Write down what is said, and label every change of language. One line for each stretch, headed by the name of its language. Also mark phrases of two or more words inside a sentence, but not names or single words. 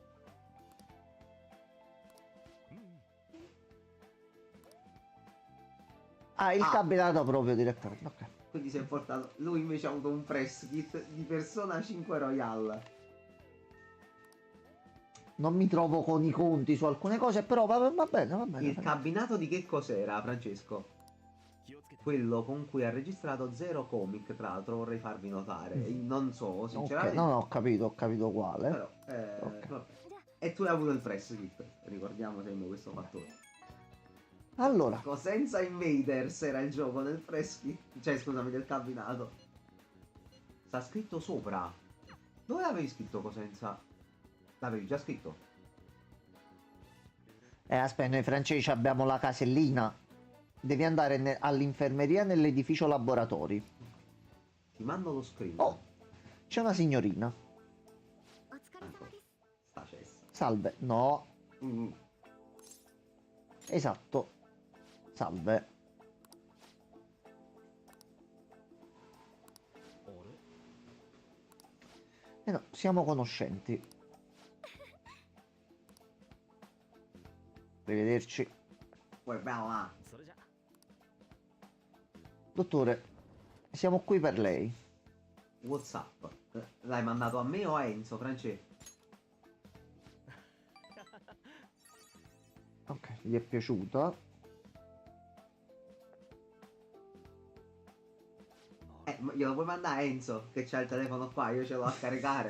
Italian: Ah, il Ah. cabinato proprio direttamente, ok. Quindi si è portato. Lui invece ha avuto un
English: press kit
Italian: di Persona 5 Royal. Non mi trovo con i conti su alcune cose, però va bene, va bene. Il cabinato di che cos'era, Francesco?
Japanese: 気をつけて。
Italian: Quello con cui ha registrato Zero Comic, tra l'altro vorrei farvi notare. Non so, Ok, sinceramente. no, ho capito quale. Però, Ok. vabbè. E tu hai avuto il
English: press kit.
Italian: Ricordiamo sempre questo fattore. Allora, Cosenza Invaders era il gioco del
English: press kit.
Italian: Cioè, scusami, del cabinato. Sta scritto sopra. Dove l'avevi scritto Cosenza? L'avevi già scritto? aspetta, noi francesi abbiamo la casellina. Devi andare all'infermeria nell'edificio laboratori. Ti mando lo screen. Oh, c'è una signorina.
Japanese: お疲れ様です
Italian: Sta cessa. Salve. No, Mm. esatto. Salve. No, siamo conoscenti. Arrivederci. Poi bella.
Japanese: それじゃ。
Italian: Dottore, siamo qui per lei. WhatsApp. L'hai mandato a me o a Enzo, Francesco? Ok, gli è piaciuta. Ma glielo puoi mandare a Enzo, che c'ha il telefono qua, io ce l'ho a caricare.